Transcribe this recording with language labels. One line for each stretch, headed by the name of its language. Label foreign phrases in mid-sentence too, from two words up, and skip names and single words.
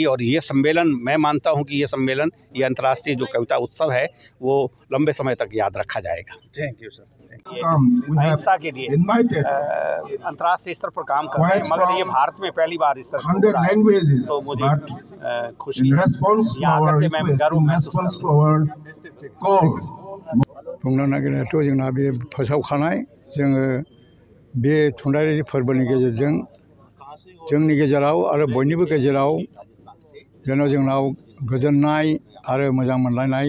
Hindi: और ये सम्मेलन मैं मानता हूँ कि ये सम्मेलन ये अंतर्राष्ट्रीय जो कविता उत्सव है वो लंबे समय तक याद रखा जाएगा।
English: thank you sir.
Hindi: अहिंसा के लिए अंतर्राष्ट्रीय स्तर पर काम कर रहे हैं, मगर ये भारत में पहली बार इस तरह से हो रहा है, तो मुझे खुशी है। यहाँ करके मैं गर्व महसूस
Bodo: बुंनो नागिरनायाथ' जोंना बे फोसावखानाय जोङो बे थुनलाइयारि फोरबोनि गेजेरजों जोंनि गेजेराव आरो बयनिबो गेजेराव जेन' जोंनाव गोजोननाय आरो मोजां मोनलायनाय